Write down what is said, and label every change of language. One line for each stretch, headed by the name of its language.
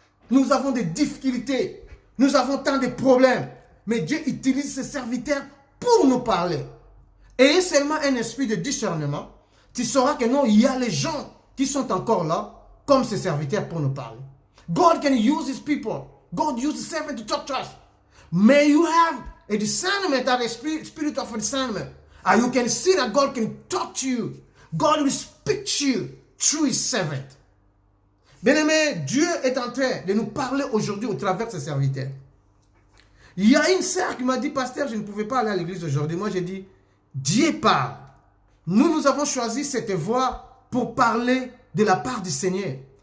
French: Nous avons des difficultés. Nous avons tant de problèmes. Mais Dieu utilise ses serviteurs pour nous parler. Ayez seulement un esprit de discernement. Tu sauras que non, il y a les gens qui sont encore là, comme ses serviteurs pour nous parler.
English: God can use his people. God uses the servant to talk to us. May you have a discernment, that spirit of discernment. And you can see that God can talk to you. God will speak to you through his servant.
French: Bien-aimé, Dieu est en train de nous parler aujourd'hui au travers de ses serviteurs. Il y a une sœur qui m'a dit, pasteur, je ne pouvais pas aller à l'église aujourd'hui. Moi, j'ai dit, Dieu parle. Nous avons choisi cette voie pour parler de la part du Seigneur.